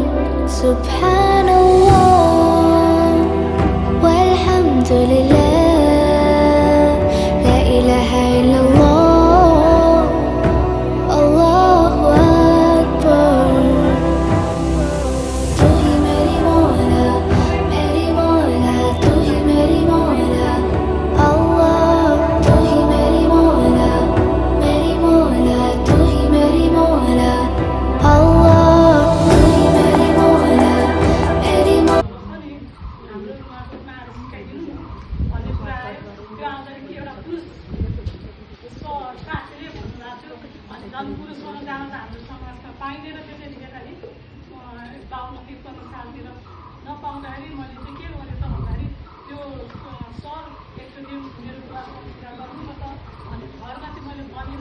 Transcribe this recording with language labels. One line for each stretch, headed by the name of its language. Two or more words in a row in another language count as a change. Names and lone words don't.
Arabic: سبحان الله والحمد لله، لا إله إلا الله، الله أكبر.
Hindi: तू ही मेरी मौला, तू ही मेरी मौला, अल्लाह। तू ही मेरी मौला, तू ही मेरी मौला, अल्लाह। तू ही मेरी मौला, मेरी मौला।
Nepali: नपाउँदाखेरि मैले चाहिँ के गरेँ त भन्दाखेरि त्यो सर एकचोटि मेरो बुवासँग कुरा गर्नु न त अनि घरमा चाहिँ मैले भनिनँ।